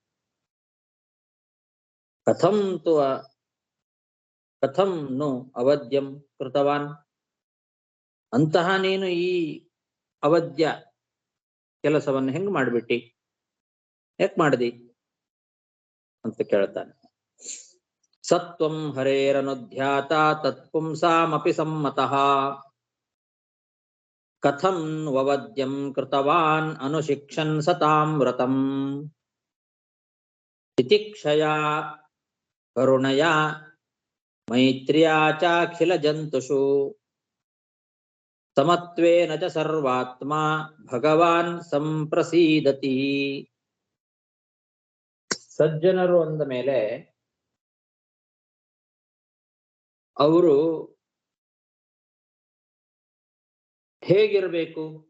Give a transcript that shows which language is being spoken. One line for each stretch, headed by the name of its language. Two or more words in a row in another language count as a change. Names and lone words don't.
Sanskrit: ಕಥಂ ನು ಅವಧ್ಯಂ ಕೃತವಾನ್.
Kannada: ಅಂತಹ ನೀನು ಈ ಅವಧ್ಯ ಕೆಲಸವನ್ನು ಹೆಂಗ್ ಮಾಡ್ಬಿಟ್ಟಿ, ಯಾಕೆ ಮಾಡ್ದಿ ಅಂತ ಕೇಳ್ತಾನೆ.
Sanskrit: ಸತ್ವಂ ಹರೇರನುಧ್ಯಾತ ತತ್ಪುಂಸಾಮಪಿ ಸಮ್ಮತಃ ಕಥಂ ವವದ್ಯಂ ಕೃತವಾನ್ ಅನುಶಿಕ್ಷನ್ ಸತಾಂ ವ್ರತಂ ತಿತಿಕ್ಷಯಾ ಕರುಣಯಾ ಮೈತ್ರ್ಯಾ ಚಾಖಿಲ ಜಂತುಷು ಸಮತ್ವೇನ ಚ ಸರ್ವಾತ್ಮ ಭಗವಾನ್ ಸಂಪ್ರಸೀದತಿ.
Kannada: ಸಜ್ಜನರು ಅಂದ ಮೇಲೆ ಅವರು ಹೇಗಿರಬೇಕು?